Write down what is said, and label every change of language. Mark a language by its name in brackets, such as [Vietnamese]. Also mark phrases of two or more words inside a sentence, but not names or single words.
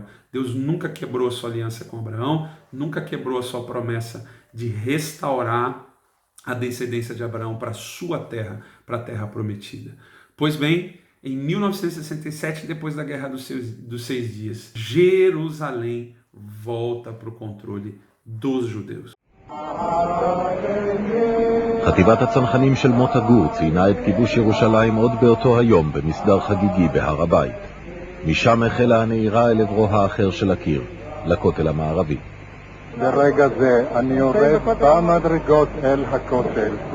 [Portuguese] Deus nunca quebrou a sua aliança com Abraão, nunca quebrou a sua promessa de restaurar a descendência de Abraão para a sua terra, para a terra prometida. Pois bem, em 1967, depois da Guerra dos 6 Dias, Jerusalém volta para o controle dos judeus. [Hebrew] חטיבת הצנחנים של מוטה גור ציינה את כיבוש ירושלים עוד באותו היום במסדר חגיגי בהר הבית. משם החלה הנהירה אל עברו האחר של הקיר, לכותל המערבי. ברגע זה אני יורד במדרגות אל הכותל.